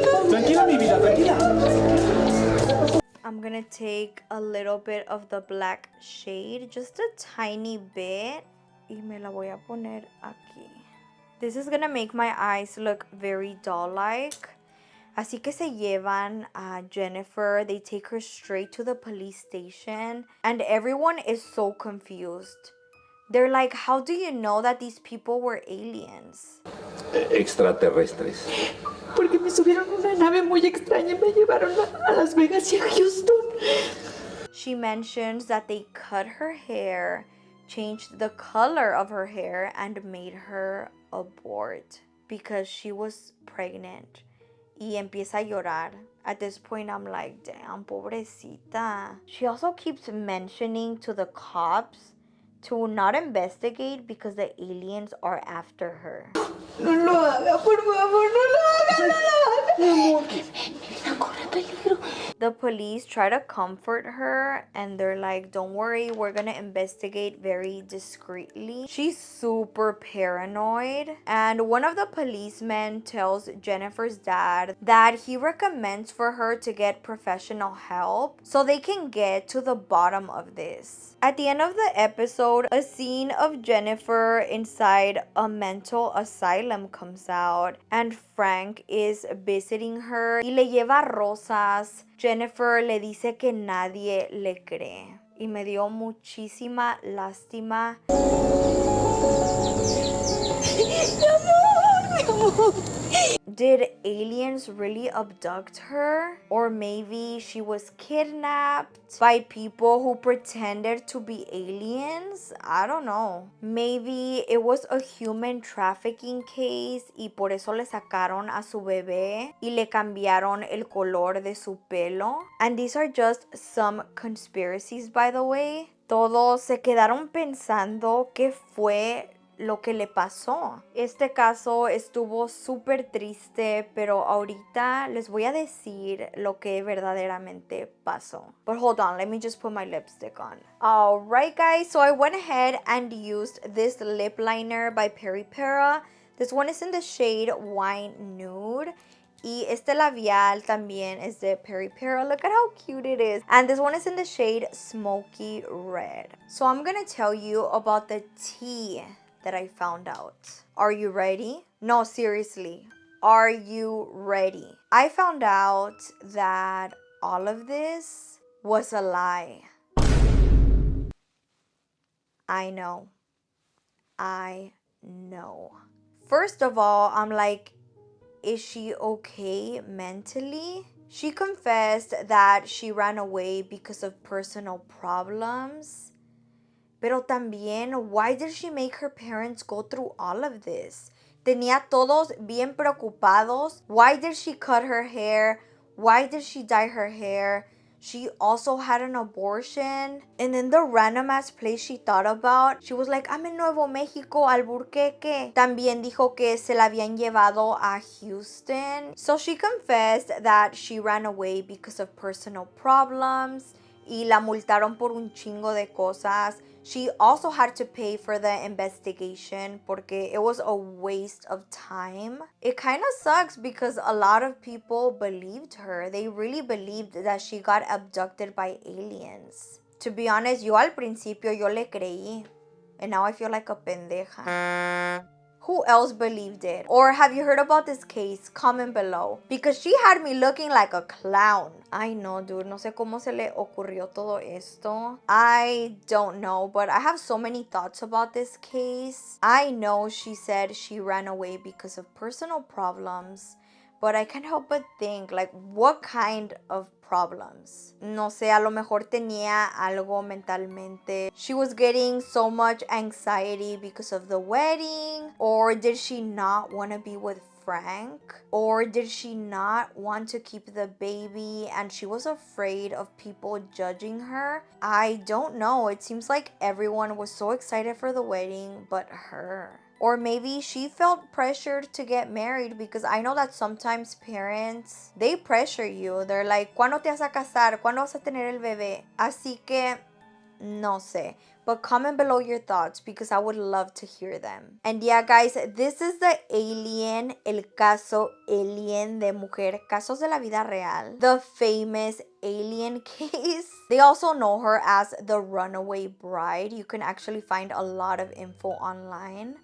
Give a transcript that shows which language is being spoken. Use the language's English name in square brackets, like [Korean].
[Spanish] Tranquila, mi vida, tranquila. [English] I'm gonna take a little bit of the black shade. Just a tiny bit. [Spanish] Y me la voy a poner aquí. [English] This is gonna make my eyes look very doll-like. [Spanish] Así que se llevan a Jennifer. [English] They take her straight to the police station. And everyone is so confused. They're like, how do you know that these people were aliens? [Spanish] Extraterrestres. Porque me subieron una nave muy extraña y me llevaron a Las Vegas y a Houston. [English] She mentions that they cut her hair, changed the color of her hair, and made her abort because she was pregnant. [Spanish] Y empieza a llorar. [English] At this point, I'm like, damn, [Spanish] pobrecita. [English] She also keeps mentioning to the cops to not investigate because the aliens are after her. [Spanish] No lo haga, por favor, no lo haga, no lo haga. Mi amor, corre peligro. [English] The The police try to comfort her and they're like, don't worry, we're gonna investigate very discreetly. She's super paranoid. And one of the policemen tells Jennifer's dad that he recommends for her to get professional help so they can get to the bottom of this. At the end of the episode, a scene of Jennifer inside a mental asylum comes out and Frank is visiting her [Spanish] y le lleva rosas. Jennifer le dice que nadie le cree y me dio muchísima lástima. [English] Did aliens really abduct her? Or maybe she was kidnapped by people who pretended to be aliens? I don't know. Maybe it was a human trafficking case [Spanish] y por eso le sacaron a su bebé y le cambiaron el color de su pelo. [English] And these are just some conspiracies, by the way. [Spanish] Todos se quedaron pensando qué fue lo que le pasó. Este caso estuvo súper triste, pero ahorita les voy a decir lo que verdaderamente pasó. [English] But hold on, let me just put my lipstick on. Alright guys, so I went ahead and used this lip liner by Peripera. This one is in the shade Wine Nude. [Spanish] Y este labial también es de Peripera. [English] Look at how cute it is. And this one is in the shade Smoky Red. So I'm gonna tell you about the tea that I found out. Are you ready? No, seriously. Are you ready? I found out that all of this was a lie. I know. I know. First of all, I'm like, is she okay mentally? She confessed that she ran away because of personal problems. [Spanish] Pero también, [English] why did she make her parents go through all of this? [Spanish] Tenía todos bien preocupados. [English] Why did she cut her hair? Why did she dye her hair? She also had an abortion. And then the random ass place she thought about, she was like, I'm in Nuevo Mexico, Alburquerque. [Spanish] También dijo que se la habían llevado a Houston. [English] So she confessed that she ran away because of personal problems. [Spanish] Y la multaron por un chingo de cosas. [English] She also had to pay for the investigation [Spanish] porque [English] it was a waste of time. It kind of sucks because a lot of people believed her. They really believed that she got abducted by aliens. To be honest, [Spanish] yo al principio yo le creí. [English] And now I feel like a [Spanish] pendeja. [English] Who else believed it? Or have you heard about this case? Comment below. Because she had me looking like a clown. I know, dude. [Spanish] No sé cómo se le ocurrió todo esto. [English] I don't know, but I have so many thoughts about this case. I know she said she ran away because of personal problems. But I can't help but think, like, what kind of problems? No sé, a lo mejor tenía algo mentalmente. She was getting so much anxiety because of the wedding. Or did she not want to be with Frank? Or did she not want to keep the baby and she was afraid of people judging her? I don't know. It seems like everyone was so excited for the wedding but her. Or maybe she felt pressured to get married because I know that sometimes parents, they pressure you. They're like, [Spanish] ¿cuándo te vas a casar? ¿Cuándo vas a tener el bebé? Así que, no sé. [English] But comment below your thoughts because I would love to hear them. And yeah, guys, this is the alien, [Spanish] el caso alien de mujer, casos de la vida real. [English] The famous alien case. They also know her as the runaway bride. You can actually find a lot of info online.